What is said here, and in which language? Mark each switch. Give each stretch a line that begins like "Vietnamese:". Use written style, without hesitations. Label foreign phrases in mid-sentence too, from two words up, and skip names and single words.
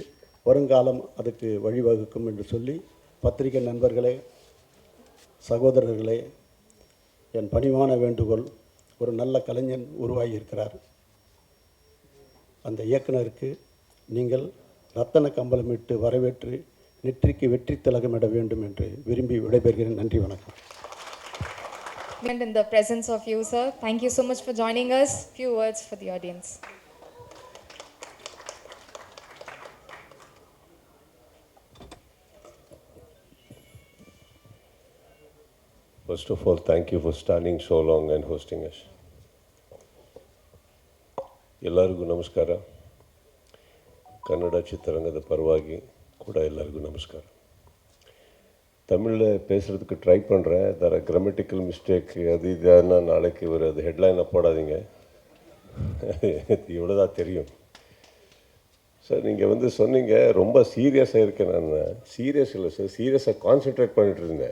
Tamil: வருங்காலம் அதுக்கு வழிவகுக்கும் என்று சொல்லி, பத்திரிகை நண்பர்களே, சகோதரர்களே, என் பணிவான வேண்டுகோள், ஒரு நல்ல கலைஞன் உருவாகி இருக்கிறார். அந்த இயக்குனருக்கு நீங்கள் ரத்தன கம்பளமிட்டு வரவேற்று நெற்றிக்கு வெற்றி திலகமிட வேண்டும் என்று விரும்பி விடைபெறுகிறேன். நன்றி, வணக்கம்.
English: And in the presence of you, sir, thank you so much for joining us. Few words for the audience. First of all, thank you for standing so long and hosting us.
Kannada: ಎಲ್ಲರಿಗೂ ನಮಸ್ಕಾರ. ಕನ್ನಡ ಚಿತ್ರರಂಗದ ಪರವಾಗಿ ಕೂಡ ಎಲ್ಲರಿಗೂ ನಮಸ್ಕಾರ.
Tamil: தமிழில் பேசுகிறதுக்கு ட்ரை பண்ணுறேன். தர
English: grammatical mistake
Tamil: அது இதுன்னா நாளைக்கு அது ஹெட்லைனை போடாதீங்க, இவ்வளோதான் தெரியும். சார் நீங்கள் வந்து சொன்னீங்க ரொம்ப சீரியஸாக இருக்கேன். நான் சீரியஸ் இல்லை சார், சீரியஸாக கான்சென்ட்ரேட் பண்ணிகிட்டு இருந்தேன்.